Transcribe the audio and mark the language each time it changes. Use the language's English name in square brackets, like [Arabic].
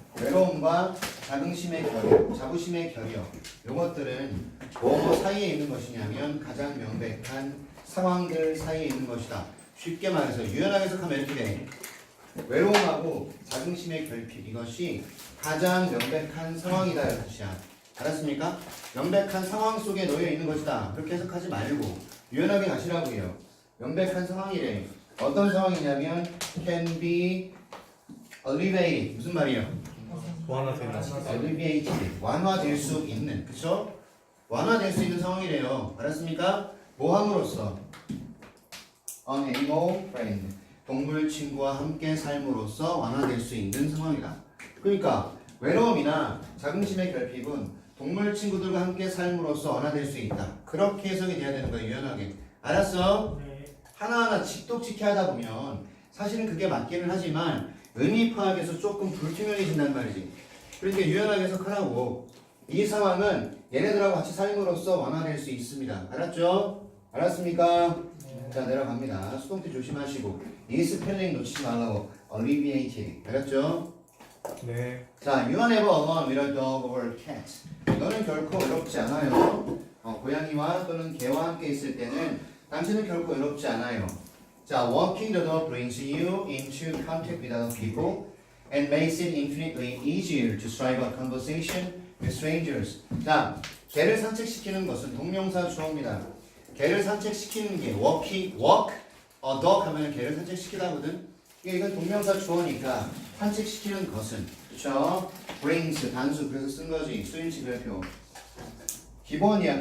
[Korean] 외로움과 자긍심의 결여, 자부심의 결여 이것들은 뭐 사이에 있는 것이냐면 가장 명백한 상황들 사이에 있는 것이다. 쉽게 말해서 유연하게 해석하면 이렇게 돼. 외로움하고 자긍심의 결핍 이것이 가장 명백한 상황이다 이런 뜻이야. 알았습니까? 명백한 상황 속에 놓여 있는 것이다. 그렇게 해석하지 말고 유연하게 가시라고요. 명백한 상황이래. 어떤 상황이냐면 [English] can be alleviated. [Korean] 무슨 말이에요? 완화되는. alleviated. 완화될 수 있는. 그쵸? 완화될 수 있는 상황이래요. 알았습니까? 뭐 함으로써? [English] an animal friend. [Korean] 동물 친구와 함께 삶으로써 완화될 수 있는 상황이다. 그러니까 외로움이나 자긍심의 결핍은 동물 친구들과 함께 삶으로써 완화될 수 있다. 그렇게 해석이 돼야 되는 거야, 유연하게. 알았어? 하나하나 직독직해 하다 보면 사실은 그게 맞기는 하지만 의미 파악에서 조금 불투명해진단 말이지. 그러니까 유연하게 해석하라고. 이 상황은 얘네들하고 같이 삶으로써 완화될 수 있습니다. 알았죠? 알았습니까? 자, 내려갑니다. 수동태 조심하시고 이 스펠링 놓치지 말라고. alleviated. 알았죠? 네. [English] 자, you are never alone with a dog or a cat. [Korean] 너는 결코 외롭지 않아요. 고양이와 또는 개와 함께 있을 때는 당신은 결코 외롭지 않아요. [English] 자, walking the dog brings you into contact with other people and makes it infinitely easier to strike up conversation with strangers. [Korean] 자, 개를 산책시키는 것은 동명사 주어입니다. 개를 산책시키는 게 [English] walk a dog [Korean] 하면 개를 산책시키다거든. 이건 동명사 주어니까 산책시키는 것은 그쵸? brings 단수 그래서 쓴 거지. 수인치 별표 기본이야.